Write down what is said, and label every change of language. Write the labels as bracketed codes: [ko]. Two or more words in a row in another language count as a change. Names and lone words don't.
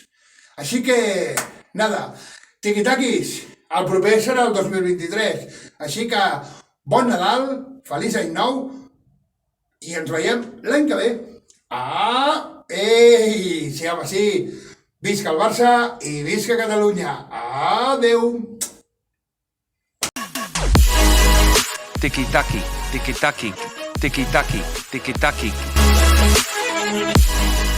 [ca] Així que, nada, tiqui-taquis, el proper serà el 2023. Així que, bon Nadal, feliç any nou, i ens veiem l'any que ve. Ei, sí, home, sí. Visca el Barça i visca Catalunya. Adeu. Tiki-taki, tiki-taki, tiki-taki, tiki-taki.